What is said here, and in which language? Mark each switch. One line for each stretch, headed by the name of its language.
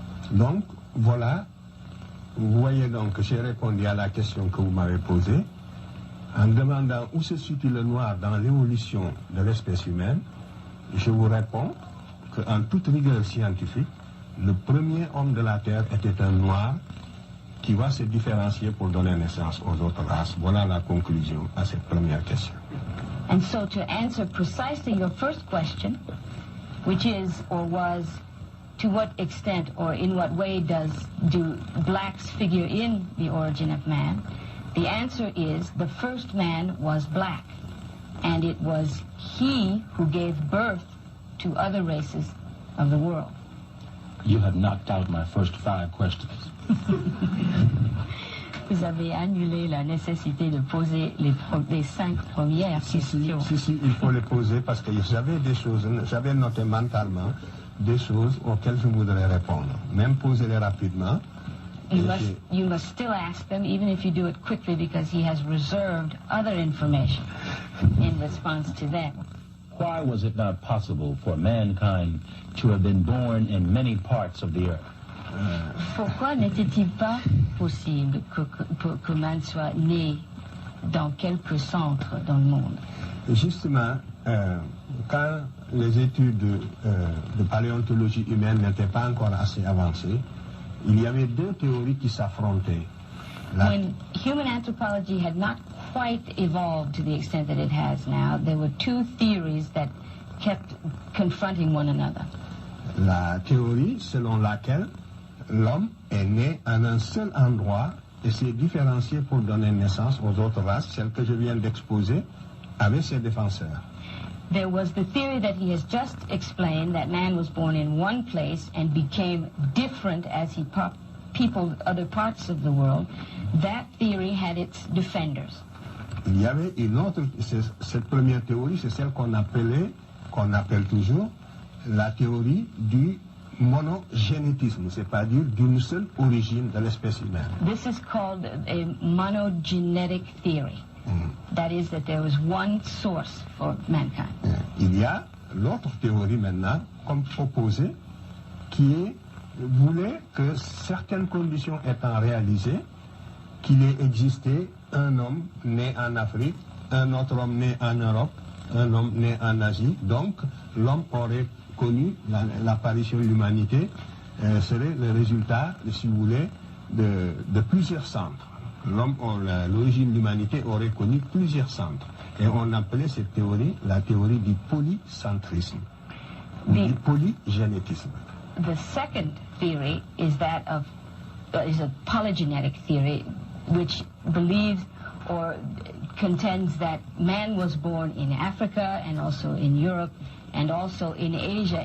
French: Donc, voilà vous voyez donc que j'ai répondu à la question que vous m'avez posée en demandant où se situe le noir dans l'évolution de l'espèce humaine. Je vous réponds qu'en toute rigueur scientifique, le premier homme de la Terre était un noir qui va se différencier pour donner naissance aux autres races. Voilà la conclusion à cette première question.
English: And so to answer precisely your first question, which is or was, to what extent or in what way do blacks figure in the origin of man, the answer is the first man was black, and it was he who gave birth to other races of the world. You have knocked out my first 5 questions.
French: Vous avez annulé la nécessité de poser les 5 premières questions. Si, il faut les poser parce que j'avais des choses, j'avais noté mentalement des choses auxquelles je voudrais répondre. Même poser-les rapidement.
English: You must still ask them, even if you do it quickly, because he has reserved other information in response to them. Why was it not possible for mankind to have been born in many parts of the earth?
French: Pourquoi n'était-il pas possible que
English: man
French: soit né dans quelques centres dans le monde? Justement, quand les études de paléontologie humaine n'étaient pas encore assez avancées, il y avait 2 théories qui s'affrontaient.
English: When human anthropology had not quite evolved to the extent that it has now, there were 2 theories that kept confronting one another.
French: La théorie selon laquelle l'homme est né en un seul endroit et s'est différencié pour donner naissance aux autres races, celle que je viens d'exposer, avec ses défenseurs.
English: There was the theory that he has just explained, that man was born in one place and became different as he peopled other parts of the world. That theory had its defenders.
French: Il y avait une autre, cette première théorie, c'est celle qu'on appelle toujours la théorie du monogénétisme, c'est-à-dire d'une seule origine de l'espèce humaine.
English: This is called a monogenetic theory. That is, that there was one source for mankind.
French: Il y a l'autre théorie maintenant, comme proposée, qui voulait que certaines conditions étant réalisées, qu'il ait existé un homme né en Afrique, un autre homme né en Europe, un homme né en Asie. Donc, l'homme aurait connu l'apparition de l'humanité, serait le résultat, si vous voulez, de plusieurs centres. L'origine de l'humanité aurait connu plusieurs centres. Et on appelait cette théorie la théorie du polycentrisme, du polygénétisme.
English: The second theory is that of is a polygenetic theory, which believes or contends that man was born in Africa and also in Europe and also in Asia.